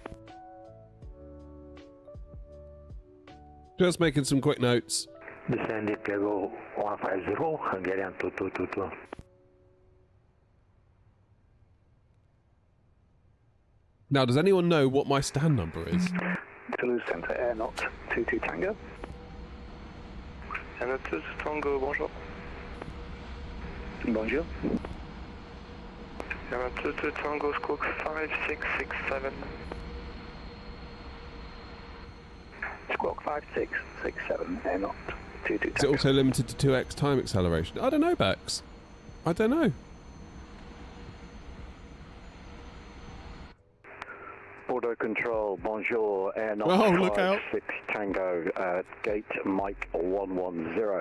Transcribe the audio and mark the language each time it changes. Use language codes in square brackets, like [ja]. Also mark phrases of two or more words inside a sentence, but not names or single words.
[en] Just making some quick notes. Descending level 150, Hungarian 2222. Now, does anyone know what my stand number is? Toulouse Centre, Airnaut 22 Tango. Airnaut 22 Tango, bonjour. Bonjour. Airnaut 22 Tango, squawk 5667. Squawk 5667, Airnaut 22 Tango. Is it also limited to 2x time acceleration? I don't know, Bex. I don't know. Auto control, bonjour, Airnaut Oh, look out. 56 Tango, gate Mike 110.